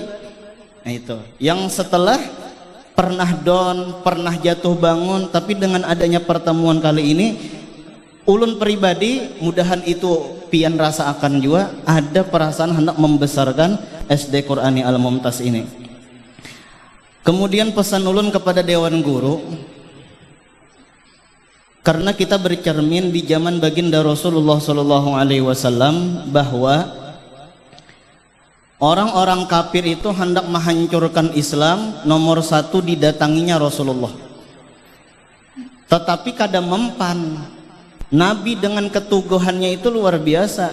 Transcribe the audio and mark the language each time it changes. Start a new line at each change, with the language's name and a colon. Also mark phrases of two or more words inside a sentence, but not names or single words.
Indonesian: Nah itu yang setelah pernah down, pernah jatuh bangun, tapi dengan adanya pertemuan kali ini ulun pribadi mudahan itu pian rasa akan juga ada perasaan hendak membesarkan SD Qur'ani Al-Mumtaz ini. Kemudian pesan ulun kepada Dewan Guru, karena kita bercermin di zaman baginda Rasulullah
Arabic: صلى الله عليه وسلم
Indonesian: bahwa orang-orang kafir itu hendak menghancurkan Islam, nomor satu didatanginya Rasulullah.
Banjar: Tetapi kada mempan.
Indonesian: Nabi dengan ketuguhannya itu luar biasa.